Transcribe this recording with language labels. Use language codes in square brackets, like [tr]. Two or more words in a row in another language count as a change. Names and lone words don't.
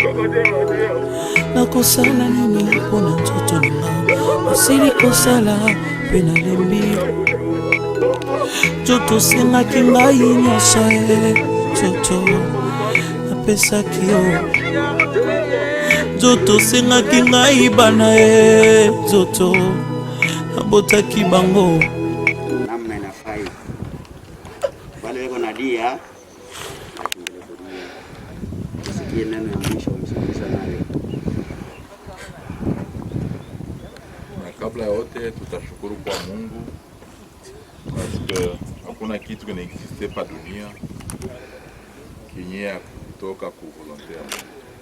[ln] Nakosala nini mpona nzoto nanga Nasili kosala pe nalembi Zoto sengaki ngai nyonso Zoto napesaki yo Zoto sengaki ngai bana Zoto nabotaki bango [sw] dia sikia neno ya mwisho msikiliza nayo. Na kabla ya yote tutashukuru kwa Mungu parce hakuna kitu kinaexiste pa dunia kinye kutoka ku volonté ya Mungu.